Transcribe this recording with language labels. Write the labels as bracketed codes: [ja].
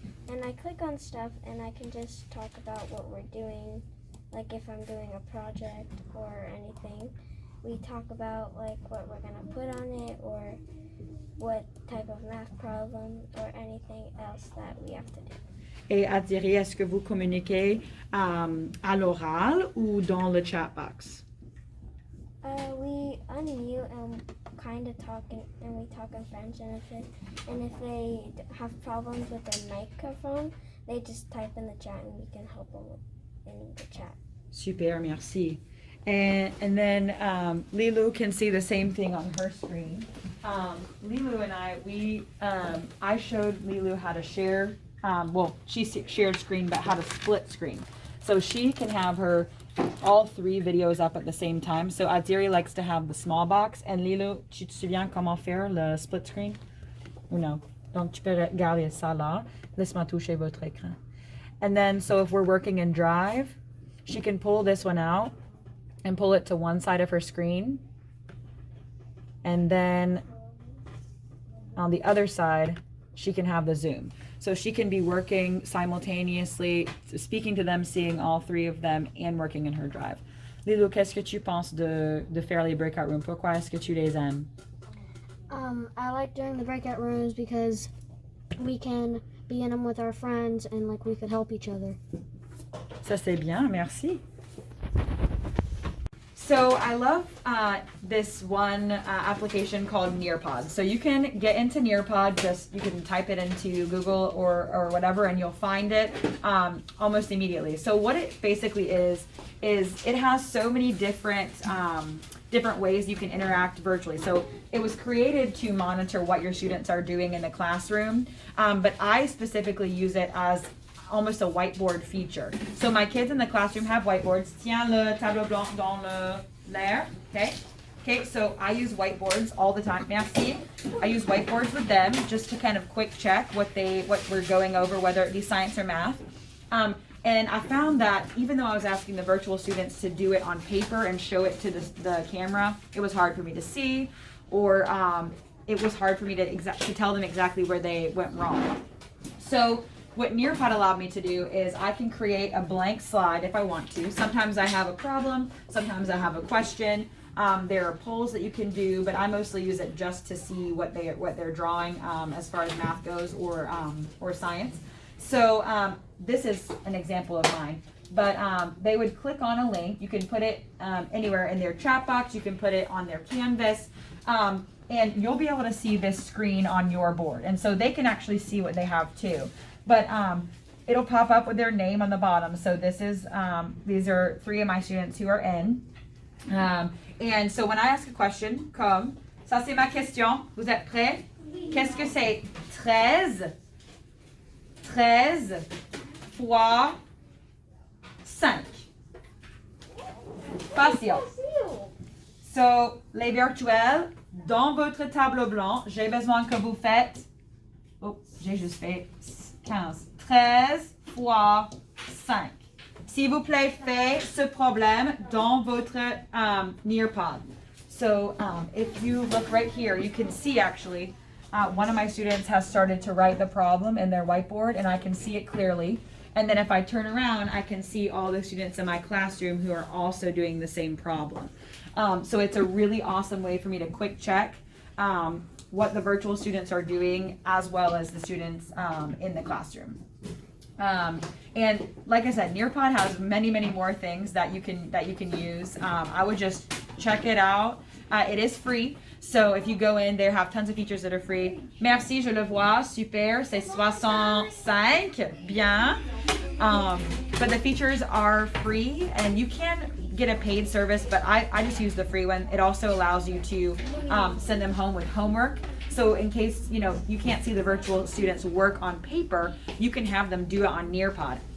[en] And I click on stuff, and I can just talk about what we're doing, like if I'm doing a project or anything. We talk about like what we're going to put on it, or what type of math problem, or anything else that we have to do. [fr] Et Adiri, est-ce que vous communiquez à l'oral ou dans le chat box? [en] We unmute and kind of talk, and we talk in French. And if they have problems with their microphone, they just type in the chat, and we can help them in the chat. [fr] Super, merci. [en] And then Lilu can see the same thing on her screen. Lilu and I showed Lilu how to share. She shared screen, but how to split screen. So she can have all 3 videos up at the same time. So Adiri likes to have the small box. [fr] And Lilu, tu te souviens comment faire le split screen? Ou non? Donc tu peux regarder ça là. Laisse-moi toucher votre écran. [en] And then, so if we're working in Drive, she can pull this one out and pull it to one side of her screen. And then on the other side, she can have the Zoom. So she can be working simultaneously, speaking to them, seeing all 3 of them, and working in her Drive. [fr] Lilo, qu'est-ce que tu penses de faire les breakout rooms? Pourquoi est-ce que tu les aimes? [en] I like doing the breakout rooms because we can be in them with our friends, and like we could help each other. [fr] Ça c'est bien, merci. [en] So I love this one application called Nearpod. So you can get into Nearpod, you can type it into Google or whatever, and you'll find it almost immediately. So what it basically is it has so many different ways you can interact virtually. So it was created to monitor what your students are doing in the classroom, but I specifically use it as almost a whiteboard feature. So my kids in the classroom have whiteboards. [fr] Tiens le tableau blanc dans l'air. [en] Okay, so I use whiteboards all the time. Merci. I use whiteboards with them just to kind of quick check what we're going over, whether it be science or math. And I found that even though I was asking the virtual students to do it on paper and show it to the camera, it was hard for me to see, or it was hard for me to tell them exactly where they went wrong. So what Nearpod allowed me to do is I can create a blank slide if I want to. Sometimes I have a problem, sometimes I have a question. There are polls that you can do, but I mostly use it just to see what they're drawing as far as math goes or science. So this is an example of mine. But they would click on a link. You can put it anywhere in their chat box. You can put it on their Canvas. And you'll be able to see this screen on your board. And so they can actually see what they have too. But it'll pop up with their name on the bottom. So these are 3 of my students who are in. And so when I ask a question, [fr] comme, ça c'est ma question, vous êtes prêts? Qu'est-ce que c'est 13 fois 5? Facile. [en] So, [fr] les virtuels, dans votre tableau blanc, j'ai besoin que vous faites, oh, j'ai juste fait 15, 13 fois 5. S'il vous plaît, faites ce problème dans votre Nearpod. [en] So, if you look right here, you can see actually, one of my students has started to write the problem in their whiteboard, and I can see it clearly. And then if I turn around, I can see all the students in my classroom who are also doing the same problem. So it's a really awesome way for me to quick check what the virtual students are doing, as well as the students in the classroom. And like I said, Nearpod has many more things that you can use. I would just check it out. It is free, so if you go in, they have tons of features that are free. [fr] Merci, je le vois, super, c'est 65, bien. [en] But the features are free, and you can get a paid service, but I just use the free one. It also allows you to send them home with homework. So in case you can't see the virtual students work on paper, you can have them do it on Nearpod.